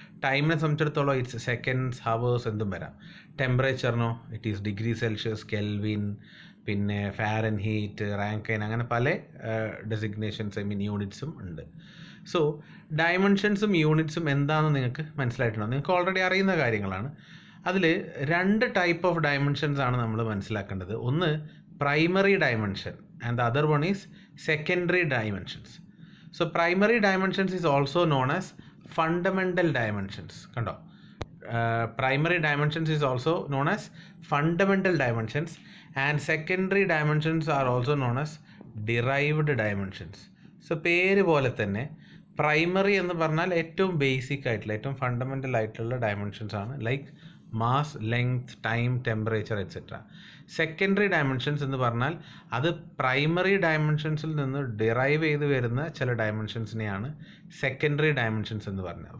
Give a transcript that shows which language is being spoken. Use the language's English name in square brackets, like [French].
[Malayalam] ടൈമിനെ സംബന്ധിച്ചിടത്തോളം it's seconds, hours എന്തും വരാം. ടെമ്പറേച്ചറിനോ it is degree Celsius, kelvin, പിന്നെ ഫാരൻഹീറ്റ്, റാങ്കൈൻ, അങ്ങനെ പല ഡെസിഗ്നേഷൻസ് യൂണിറ്റ്സും ഉണ്ട്. സോ ഡയമെൻഷൻസും യൂണിറ്റ്സും എന്താണെന്ന് നിങ്ങൾക്ക് മനസ്സിലായിട്ടുണ്ടോ? നിങ്ങൾക്ക് ഓൾറെഡി അറിയുന്ന കാര്യങ്ങളാണ്. അതിൽ 2 ടൈപ്പ് ഓഫ് ഡയമെൻഷൻസ് ആണ് നമ്മൾ മനസ്സിലാക്കേണ്ടത്. [English] ഒന്ന് primary dimension and the other one is secondary dimensions. So primary dimensions is also known as fundamental dimensions. കണ്ടോ? Primary dimensions is also known as fundamental dimensions and secondary dimensions are also known as derived dimensions. [Malayalam] So പേര് പോലെ തന്നെ primary എന്ന് പറഞ്ഞാൽ ഏറ്റവും basic ആയിട്ടുള്ള, ഏറ്റവും fundamental ആയിട്ടുള്ള ഡയമെൻഷൻസ് ആണ്. [English] Like mass, length, time, temperature etcetera. [Malayalam] Secondary dimensions എന്ന് പറഞ്ഞാൽ അത് പ്രൈമറി ഡയമെൻഷൻസിൽ നിന്ന് ഡിറൈവ് ചെയ്ത് വരുന്ന ചില ഡയമെൻഷൻസിനെയാണ് സെക്കൻഡറി ഡയമെൻഷൻസ് എന്ന് പറഞ്ഞാൽ.